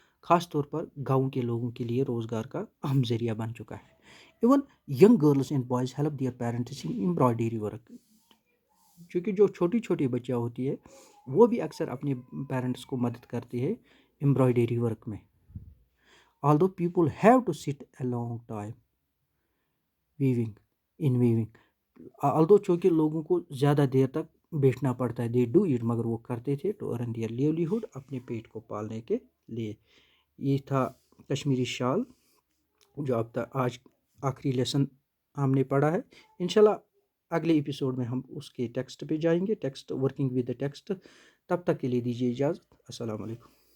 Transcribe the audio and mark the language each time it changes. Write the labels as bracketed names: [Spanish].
[Urdu] خاص طور پر گاؤں کے لوگوں کے لیے روزگار کا اہم ذریعہ بن چکا ہے. [English] Even young girls and boys help their parents in embroidery work. [Urdu] چونکہ جو چھوٹی چھوٹی بچیاں ہوتی ہے وہ بھی اکثر اپنے پیرنٹس کو مدد کرتی ہے امبرائڈری ورک میں. [English] although people have to sit a long time weaving. [Urdu] although چونکہ لوگوں کو زیادہ دیر تک بیٹھنا پڑتا ہے [English] they do it، [Urdu] مگر وہ کرتے تھے [English] to earn their livelihood، [Urdu] اپنے پیٹ کو پالنے کے لیے. یہ تھا کشمیری شال جو اب تک آج آخری لیسن ہم نے پڑھا ہے. انشاءاللہ اگلے ایپیسوڈ میں ہم اس کے ٹیکسٹ پہ جائیں گے، ورکنگ ود دا ٹیکسٹ. تب تک کے لیے دیجیے اجازت. السلام علیکم.